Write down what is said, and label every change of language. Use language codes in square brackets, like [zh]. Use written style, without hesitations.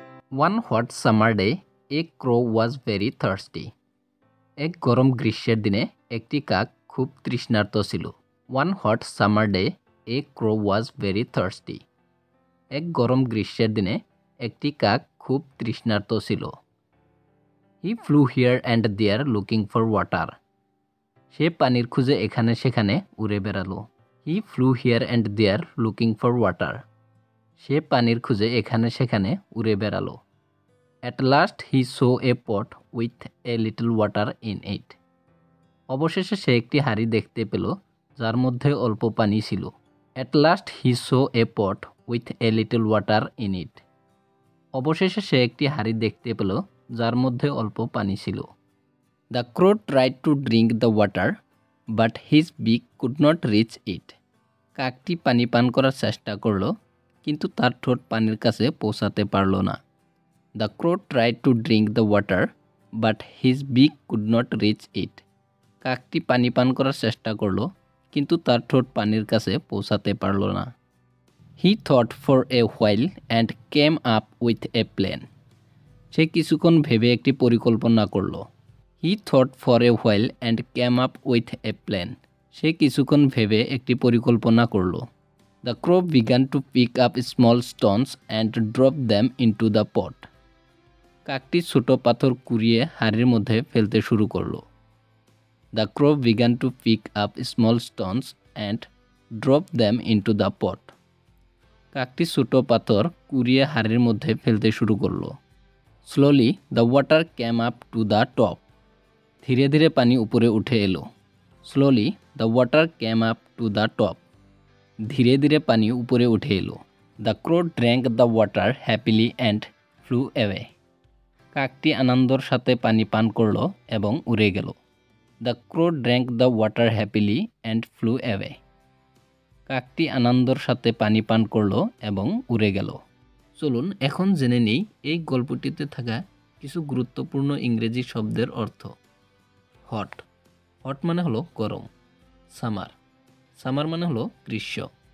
[en] One hot summer day, a crow was very thirsty. [bn] এক গরম গ্রীষ্মের দিনে একটি কাক খুব তৃষ্ণার্ত ছিল। [en] One hot summer day, a crow was very thirsty. [bn] এক গরম গ্রীষ্মের দিনে একটি কাক খুব তৃষ্ণার্ত ছিল। [en] He flew here and there looking for water. [bn] সে পানির খুঁজে এখানে সেখানে উড়ে বেড়ালো। [en] He flew here and there looking for water. [bn] সে পানির খুঁজে এখানে সেখানে উড়ে বেড়ালো। [en] At last he saw a pot with a little water in it. [bn] অবশেষে সে একটি হাঁড়ি দেখতে পেল যার মধ্যে অল্প পানি ছিল। [en] At last he saw a pot with a little water in it. [bn] অবশেষে সে একটি হাঁড়ি দেখতে পেল যার মধ্যে অল্প পানি ছিল। [en] The crow tried to drink the water, but his beak could not reach it. [bn] কাকটি পানি পান করার চেষ্টা করল, কিন্তু তার ঠোঁট পানির কাছে পৌঁছাতে পারল না। [en] The crow tried to drink the water, but his beak could not reach it. [bn] কাকটি পানি পান করার চেষ্টা করল, কিন্তু তার ঠোঁট পানির কাছে পৌঁছাতে পারল না। [en] He thought for a while and came up with a plan. [bn] সে কিছুক্ষণ ভেবে একটি পরিকল্পনা করল। [en] He thought for a while and came up with a plan. [bn] সে কিছুক্ষণ ভেবে একটি পরিকল্পনা করল। [en] The crow began to pick up small stones and drop them into the pot. [bn] কাকটি ছোট পাথর কুড়িয়ে হাঁড়ির মধ্যে ফেলতে শুরু করল। [en] The crow began to pick up small stones and drop them into the pot. [bn] কাকটি ছোট পাথর কুড়িয়ে হাঁড়ির মধ্যে ফেলতে শুরু করল। [en] Slowly the water came up to the top. [bn] ধীরে ধীরে পানি উপরে উঠে এলো। [en] Slowly the water came up to the top. [bn] ধীরে ধীরে পানি উপরে উঠে এলো। [en] The crow drank the water happily and flew away. [bn] কাকটি আনন্দর সাথে পানি পান করল এবং উড়ে গেল। [en] The crow drank the water happily and flew away. [bn] কাকটি আনন্দর সাথে পানি পান করল এবং উড়ে গেল। চলুন এখন জেনে নেই এই গল্পটিতে থাকা কিছু গুরুত্বপূর্ণ ইংরেজি শব্দের অর্থ। হট, হট মানে হলো গরম। সামার, সামার মানে হলো গ্রীষ্ম।